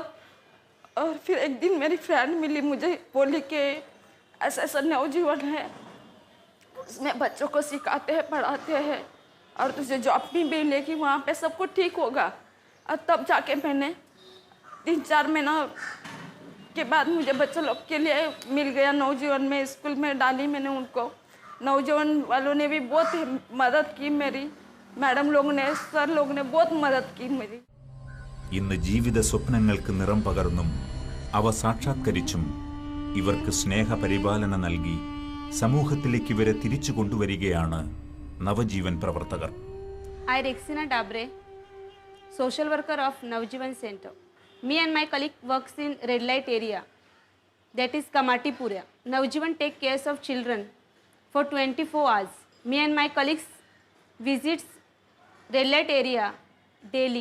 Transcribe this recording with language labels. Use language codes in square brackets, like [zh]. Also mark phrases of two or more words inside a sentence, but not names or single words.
[hi] और फिर एक दिन मेरी फ्रेंड मिली, मुझे बोली कि ऐसा नवजीवन है, उसमें बच्चों को सिखाते हैं, पढ़ाते हैं और तुझे जॉब भी मिलेगी, वहाँ पे सब कुछ ठीक होगा. और तब जाके मैंने 3-4 महीना के बाद मुझे बच्चे लोग के लिए मिल गया। नवजीवन में स्कूल में डाली मैंने उनको। नवजीवन वालों ने भी बहुत मदद की मेरी। मैडम लोग ने, सर लोग ने बहुत मदद की मेरी। [ml] ഇന്ന് ജീവിത സ്വപ്നങ്ങൾക്ക് നിറം പകർന്നും അവ സാക്ഷാത്കരിച്ചും ഇവർക്ക് സ്നേഹപരിപാലന നൽകി സമൂഹത്തിലേക്ക് ഇവരെ തിരിച്ചു കൊണ്ടുവരികയാണ് നവജീവൻ പ്രവർത്തകർ. [en] I, Rexina Dabre, social worker of Navjivan Center. Me and my colleague works in red light area, that is Kamatipura. Navjivan take care of children for 24 hours. Me and my colleagues visits red light area daily.